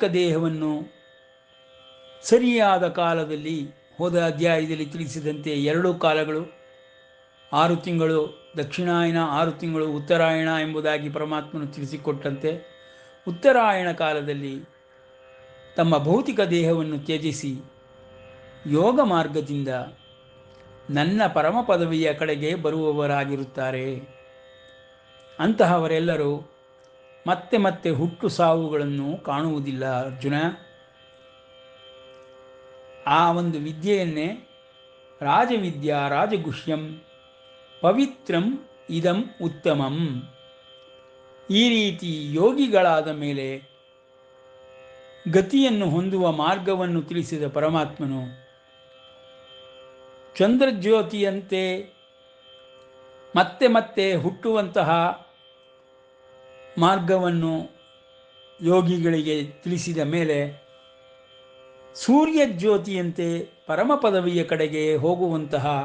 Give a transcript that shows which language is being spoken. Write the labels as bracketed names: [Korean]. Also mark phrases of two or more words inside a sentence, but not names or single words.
[Kannada] ದೇಹವನ್ನು ಸರಿಯಾದ ಕಾಲದಲ್ಲಿ, ಹೋದ ಅಧ್ಯಾಯದಲ್ಲಿ ತಿಳಿಸಿದಂತೆ 2 ಕಾಲಗಳು, 6 ತಿಂಗಳು ದಕ್ಷಿಣಾಯನ, 6 ತಿಂಗಳು ಉತ್ತರಾಯಣ ಎಂಬುದಾಗಿ ಪರಮಾತ್ಮನು ತಿಳಿಸಿಕೊಟ್ಟಂತೆ ಉತ್ತರಾಯಣ ಕಾಲದಲ್ಲಿ ತಮ್ಮ ಭೌತಿಕ ದೇಹವನ್ನು ತ್ಯಜಿಸಿ ಯೋಗ ಮಾರ್ಗದಿಂದ ನನ್ನ ಪರಮ ಪದವಿಯ ಕಡೆಗೆ ಬರುವವರಾಗಿರುತ್ತಾರೆ. ಅಂತಹವರೆಲ್ಲರೂ ಮತ್ತೆ ಮತ್ತೆ ಹುಟ್ಟು ಸಾವುಗಳನ್ನು ಕಾಣುವುದಿಲ್ಲ ಅರ್ಜುನ. ಆ ಒಂದು ವಿದ್ಯೆಯನ್ನೇ [Sanskrit] ರಾಜವಿದ್ಯಾ ರಾಜಗುಹ್ಯಂ ಪವಿತ್ರಂ ಇದಂ ಉತ್ತಮಂ. [Kannada] ಈ ರೀತಿ ಯೋಗಿಗಳಾದ ಮೇಲೆ ಗತಿಯನ್ನು ಹೊಂದುವ ಮಾರ್ಗವನ್ನು ತಿಳಿಸಿದ ಪರಮಾತ್ಮನು ಚಂದ್ರಜ್ಯೋತಿಯಂತೆ ಮತ್ತೆ ಮತ್ತೆ ಹುಟ್ಟುವಂತಹ ಮಾರ್ಗವನ್ನು ಯೋಗಿಗಳಿಗೆ ತಿಳಿಸಿದ ಮೇಲೆ ಸೂರ್ಯ ಜ್ಯೋತಿಯಂತೆ ಪರಮ ಪದವಿಯ ಕಡೆಗೆ ಹೋಗುವಂತಹ